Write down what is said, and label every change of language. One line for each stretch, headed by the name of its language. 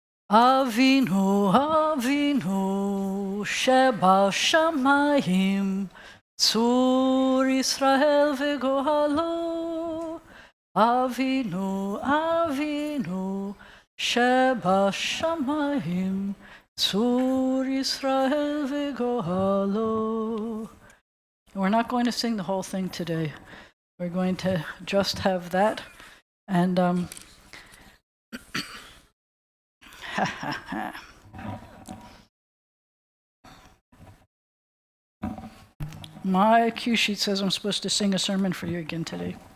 Hebrew: Avinu, Avinu, שבשמיים, צור ישראל וגואלו. Avinu, Avinu, שבשמיים צור ישראל וגואלו.
English: We're not going to sing the whole thing today. We're going to just have that. And my cue sheet says I'm supposed to sing a sermon for you again today.